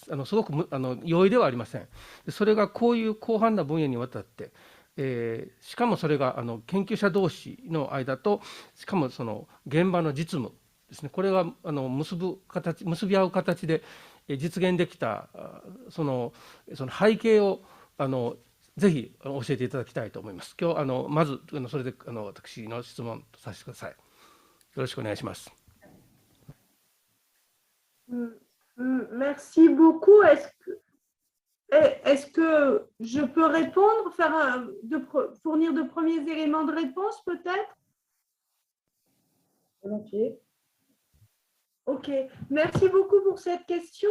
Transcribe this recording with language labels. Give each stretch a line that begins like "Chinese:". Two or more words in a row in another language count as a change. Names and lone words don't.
Japanese: すごく容易ではありません。それがこういう広範な分野にわたって、しかもそれが研究者同士の間と、しかもその現場の実務ですね、これが結び合う形で実現できたその背景をぜひ教えていただきたいと思います。今日まずそれで私の質問とさせてください。よろしくお願いします。
French: Merci beaucoup. Est-ce que je peux répondre, fournir de premiers éléments de réponse peut-être? Volontiers. Ok, merci beaucoup pour cette question.